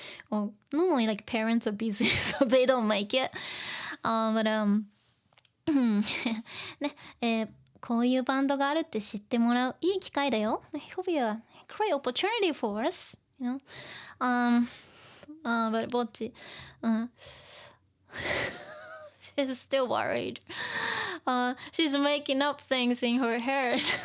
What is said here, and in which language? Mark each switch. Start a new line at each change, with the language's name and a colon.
English: Well, normally like parents are busy, so they don't make it.
Japanese: But ね、こういうバンドがあるって知ってもらういい機会だよ。
English: It will be a great opportunity for us, but ぼっち、she's still worried. She's making up things in her head.